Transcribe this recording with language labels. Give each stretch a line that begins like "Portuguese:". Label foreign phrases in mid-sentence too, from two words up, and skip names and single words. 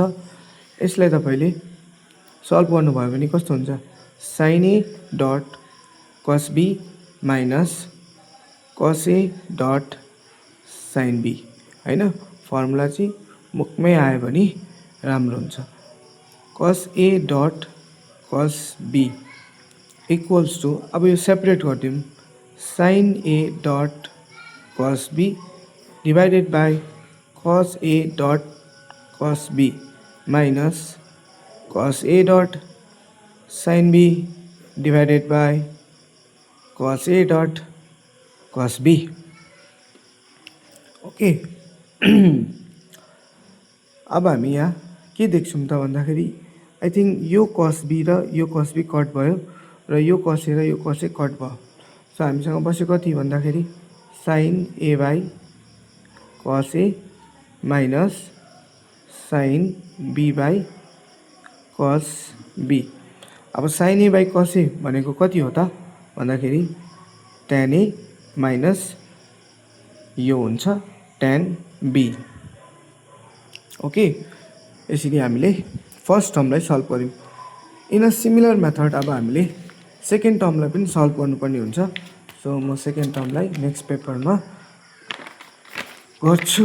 Nepali: यसलाई तपाईँले सल्भ गर्नुभयो भने कस्तो हुन्छ,
English: sine a dot cos b minus cos a dot sine b,
Nepali: होइन। फर्मुला चाहिँ मुखमै आयो भने राम्रो हुन्छ।
English: cos a dot cos b equals to,
Nepali: अब यो सेपरेट गरिदिउँ,
English: sine a dot cos b divided by cos a dot cos b minus cos a dot sin b divided by cos a dot cos b।
Nepali: ओके। अब हामी यहाँ के देख्छौँ त भन्दाखेरि,
English: I think
Nepali: यो
English: cos b
Nepali: र यो
English: cos b
Nepali: कट भयो र यो
English: cos a
Nepali: र यो
English: cos a
Nepali: कट भयो। सो हामीसँग बस्यो कति भन्दाखेरि
English: sine a by cos a minus sine b by cos b.
Nepali: अब
English: sine a by cos a
Nepali: भनेको कति हो त भन्दाखेरि
English: tan a minus
Nepali: यो हुन्छ
English: tan b।
Nepali: ओके। यसरी हामीले
English: first termलाई
Nepali: सल्भ गर्यौँ।
English: in a similar method
Nepali: अब हामीले
English: second termलाई
Nepali: पनि सल्भ गर्नुपर्ने हुन्छ। सो म
English: second termलाई next paperमा
Nepali: गर्छु।